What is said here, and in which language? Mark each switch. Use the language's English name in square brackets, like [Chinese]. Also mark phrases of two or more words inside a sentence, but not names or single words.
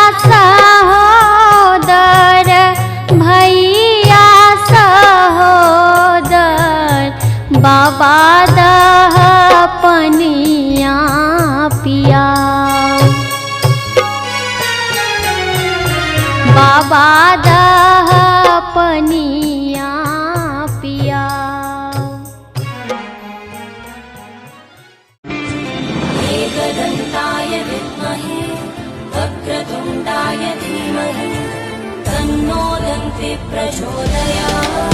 [Maithili] सहोदर भैया सहोदर बाबा दह पनिया पिया बाबा दह पनिया पिया [Sanskrit] एकदन्ताय विद्महे वक्रतुण्डाय धीमहि तन्नो दन्ति प्रचोदयात्।